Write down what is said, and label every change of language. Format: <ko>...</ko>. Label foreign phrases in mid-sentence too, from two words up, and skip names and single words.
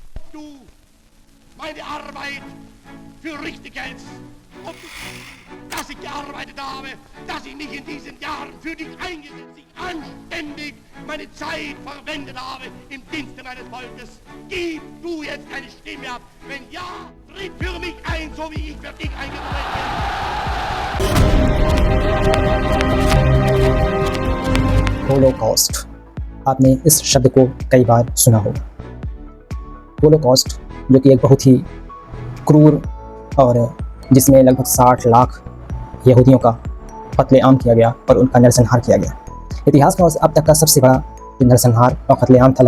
<de>du meine Arbeit für richtig hältst, ob du, dass ich gearbeitet habe, dass ich mich in diesen Jahren für dich eingesetzt, ich anständig meine Zeit verwendet habe im Dienste meines Volkes. Gib du jetzt eine Stimme ab. Wenn ja, tritt für mich ein, so wie ich für dich eingetreten bin.</de> <hi>होलोकॉस्ट, आपने इस शब्द को कई बार सुना होगा। होलोकॉस्ट जो कि एक बहुत ही क्रूर और जिसमें लगभग 60 लाख यहूदियों का कत्लेआम किया गया और उनका नरसंहार किया गया। इतिहास का अब तक का सबसे बड़ा नरसंहार और कत्लेआम था।</hi>